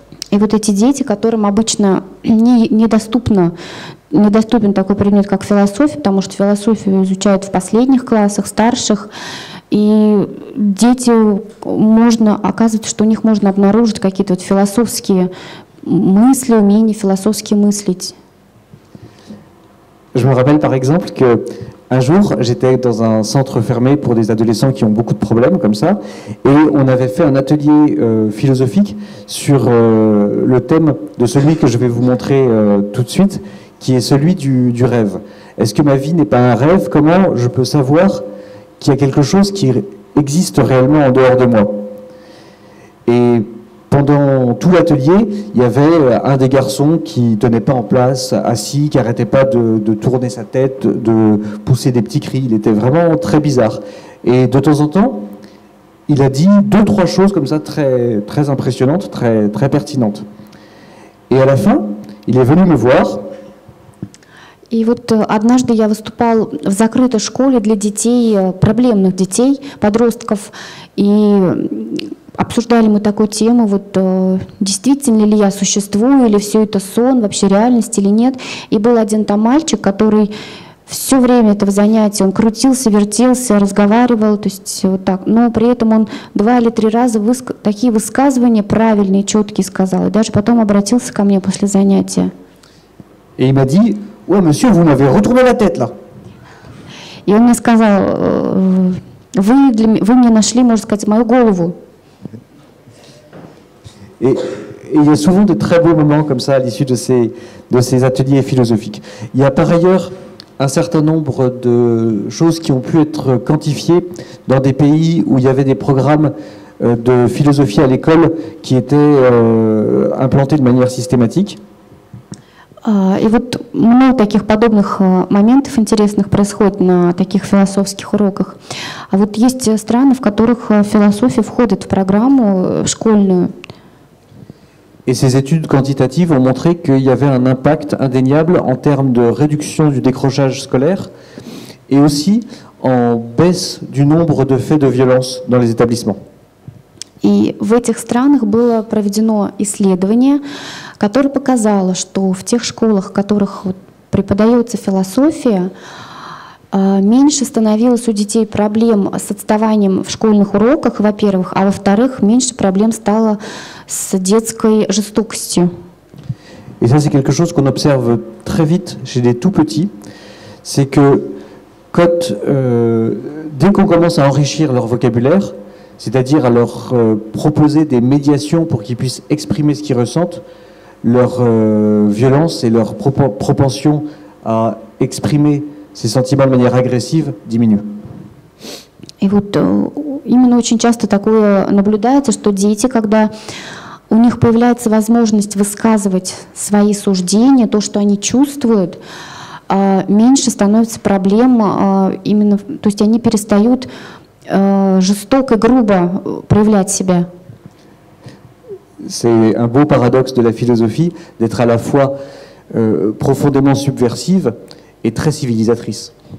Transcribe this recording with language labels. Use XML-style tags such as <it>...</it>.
<ru>И вот эти дети, которым обычно недоступен такой предмет, как философия, потому что философию изучают в последних классах, старших, и дети, оказывается, что у них можно обнаружить какие-то вот философские мысли, умения философски мыслить.</ru> <fr>Je me rappelle par exemple qu'un jour, j'étais dans un centre fermé pour des adolescents qui ont beaucoup de problèmes comme ça, et on avait fait un atelier philosophique sur le thème de celui que je vais vous montrer tout de suite, qui est celui du rêve. Est-ce que ma vie n'est pas un rêve? Comment je peux savoir qu'il y a quelque chose qui existe réellement en dehors de moi? Et pendant tout l'atelier, il y avait un des garçons qui ne tenait pas en place, assis, qui n'arrêtait pas de tourner sa tête, de pousser des petits cris. Il était vraiment très bizarre. Et de temps en temps, il a dit 2-3 choses comme ça très, très impressionnantes, très, très pertinentes. Et à la fin, il est venu me voir.</fr> <ru>И вот однажды я выступал в закрытой школе для детей, проблемных детей, подростков, и обсуждали мы такую тему, вот действительно ли я существую, или все это сон, вообще реальность или нет. И был один там мальчик, который все время этого занятия, он крутился, вертелся, разговаривал, то есть вот так, но при этом он 2 или 3 раза такие высказывания правильные, четкие сказал, и даже потом обратился ко мне после занятия.</ru> <fr>Et il m'a dit: ouais, monsieur, vous m'avez retourné la tête là.</fr> <ru>И он мне сказал: вы мне нашли, можно сказать, мою голову.</ru> <fr>Et il y a souvent de très beaux moments comme ça à l'issue de ces ateliers philosophiques. Il y a par ailleurs un certain nombre de choses qui ont pu être quantifiées dans des pays où il y avait des programmes de philosophie à l'école qui étaient implantés de manière systématique.</fr> <ru>И вот много таких подобных моментов интересных происходит на таких философских уроках. А вот есть страны, в которых философия входит в программу школьную.</ru> <fr>Et ces études quantitatives ont montré qu'il y avait un impact indéniable en termes de réduction du décrochage scolaire et aussi en baisse du nombre de faits de violence dans les établissements.</fr> <ru>И в этих странах было проведено исследование, которое показало, что в тех школах, в которых преподается философия, меньше становилось у детей проблем с отставанием в школьных уроках, во-первых, а во-вторых, меньше проблем стало с детской жестокостью.</ru> <fr>Et ça, c'est quelque chose qu'on observe très vite chez les tout petits, c'est que dès qu'on commence à enrichir leur vocabulaire, c'est-à-dire à leur proposer des médiations pour qu'ils puissent exprimer ce qu'ils ressentent, leur violence et leur propension à exprimer ces sentiments de manière agressive diminuent.</fr> <ru>И вот именно очень часто такое наблюдается, что дети, когда у них появляется возможность высказывать свои суждения, то, что они чувствуют, меньше становится проблем именно, то есть они перестают жестоко, грубо проявлять себя.</ru> <fr>C'est un beau paradoxe de la philosophie d'être à la fois profondément subversive et très civilisatrice.</fr>